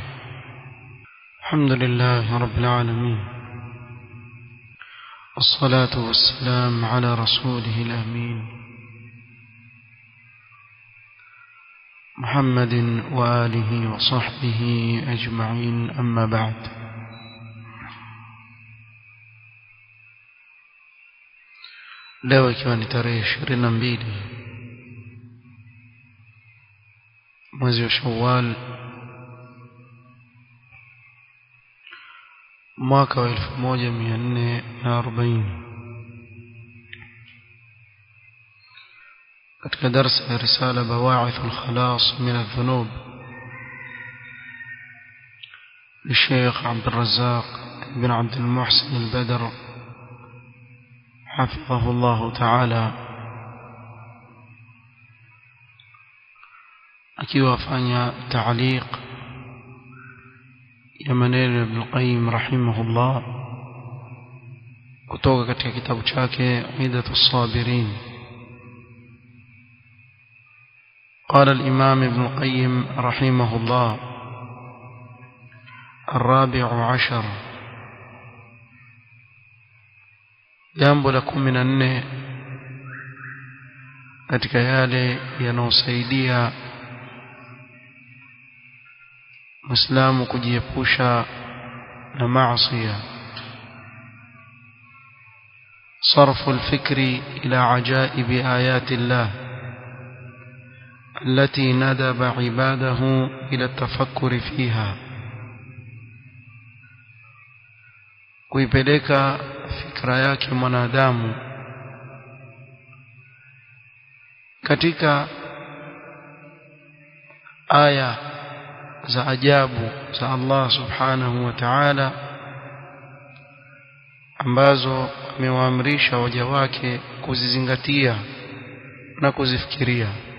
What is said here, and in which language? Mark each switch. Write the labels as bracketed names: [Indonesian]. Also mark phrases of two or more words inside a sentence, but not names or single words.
[Arabic] الحمد لله رب العالمين، والصلاة والسلام على رسوله الأمين محمد وآله وصحبه أجمعين، أما بعد. [Swahili] leo ikiwa ni tarehe 22 mwezi wa Shawwal mwaka wa 1440 katika darasa ya risala Bawa'ith al-Khalas min adh-Dhunub [Arabic] للشيخ عبد الرزاق بن عبد المحسن البدر حفظه الله تعالى, [Swahili] akiwafanya ta'liq ya maneno Ibn al-Qayyim rahimahullah kutoka katika kitabu chake Idatu as-Sabirin. [Arabic] قال الإمام ابن القيم رحمه الله: [Swahili] 14 jambo la 14 katika yale yanayosaidia Muislamu kujiepusha na maasi. [Arabic] صرف الفكر إلى عجائب آيات الله التي ندب عباده إلى التفكر فيها, [Swahili] kuipeleka fikra yake mwanadamu katika aya za ajabu za Allah [Arabic] سبحانه وتعالى [Swahili] ambazo amewaamrisha waja wake kuzizingatia na kuzifikiria.